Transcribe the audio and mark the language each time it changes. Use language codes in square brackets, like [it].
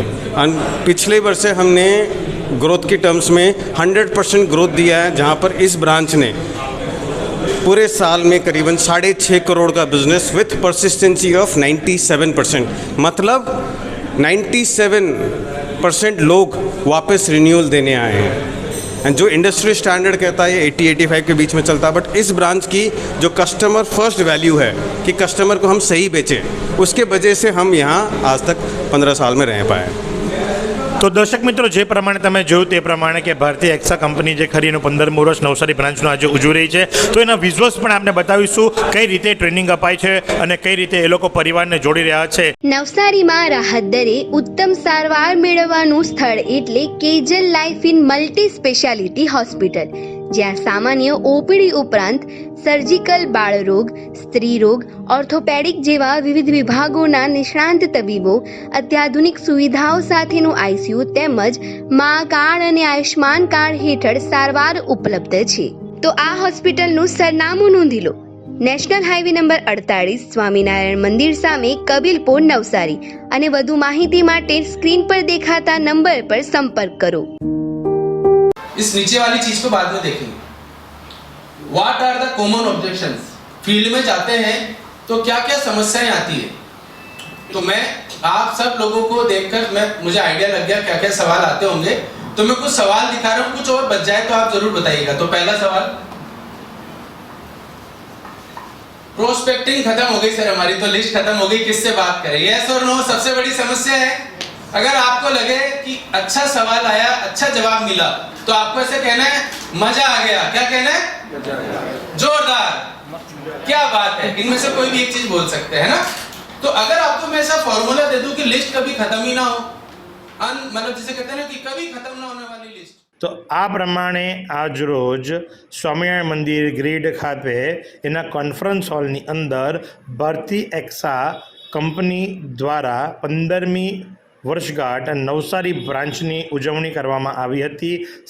[hi] And पिछले वर्ष से हमने ग्रोथ के टर्म्स में 100% ग्रोथ दिया है, जहां पर इस ब्रांच ने पूरे साल में करीबन 6.5 करोड़ का बिजनेस [en] with persistency of 97%, [hi] मतलब 97% लोग वापस रिन्यूअल देने आए हैं। एंड जो इंडस्ट्री स्टैंडर्ड कहता है 80-85 के बीच में चलता है, बट इस ब्रांच की जो कस्टमर फर्स्ट वैल्यू है कि कस्टमर को हम सही बेचें, उसके वजह से हम यहाँ आज तक 15 साल में रह पाए। तो दर्शक मित्रों, [gu] જે પ્રમાણે તમે જોયું તે પ્રમાણે કે ભારતીય એક્સા કંપની જે ખરી એનું 15મું વર્ષ નવસારી બ્રાન્ચનું આજે ઉજવી રહી છે, તો એના વિઝ્યુઅલ્સ પણ આપણે બતાવીશું કઈ રીતે ટ્રેનિંગ અપાય છે અને કઈ રીતે એ લોકો પરિવારને જોડી રહ્યા છે। નવસારીમાં રાહત દરે ઉત્તમ સારવાર મેળવવાનું સ્થળ એટલે Kejal life in multi speciality hospital, જ્યાં સામાન્ય ઓપીડી ઉપરાંત સર્જિકલ બાળરોગ, સ્ત્રી રોગ, ઓર્થોપેડિક જેવા વિવિધ વિભાગોના નિષ્ણાંત તબીબો, અત્યાધુનિક સુવિધાઓ સાથેનું આઈસીયુ તેમજ મા કાર્ડ અને આયુષ્માન કાર્ડ હેઠળ સારવાર ઉપલબ્ધ છે। તો આ હોસ્પિટલનું સરનામું નોંધી લો। નેશનલ હાઈવે નંબર 48 સ્વામિનારાયણ મંદિર સામે કબીલપુર નવસારી। અને વધુ માહિતી માટે સ્ક્રીન પર દેખાતા નંબર પર સંપર્ક કરો। [hi] इस नीचे वाली चीज को बाद में देखेंगे। [en] What are the common objections? [hi] Field में जाते हैं तो क्या क्या समस्याएं आती है। तो मैं आप सब लोगों को देखकर मुझे आइडिया लग गया क्या क्या सवाल आते होंगे। तो मैं कुछ सवाल दिखा रहा हूं, कुछ और बच जाए तो आप जरूर बताइएगा। तो पहला सवाल, प्रोस्पेक्टिंग खत्म हो गई सर हमारी, तो लिस्ट खत्म हो गई, किससे बात करें? यस और नो सबसे बड़ी समस्या है। अगर आपको लगे कि अच्छा सवाल आया, अच्छा जवाब मिला, तो आपको ऐसे कहना है मजा आ गया। क्या कहना है? जोरदार। क्या बात है, इनमें से कोई भी एक चीज बोल सकते हैं ना। तो अगर आपको मैं ऐसा फॉर्मूला दे दूं कि लिस्ट कभी खत्म ही ना हो, मतलब जिसे कहते हैं ना कि कभी खत्म ना होने वाली लिस्ट। [gu] તો આ પ્રમાણે આજ રોજ સ્વામિનારાયણ મંદિર ગ્રીડ ખાતે એના કોન્ફરન્સ હોલની અંદર ભારતી એક્સા કંપની દ્વારા 15મી વર્ષગાંઠ નવસારી બ્રાન્ચની ઉજવણી કરવામાં આવી હતી।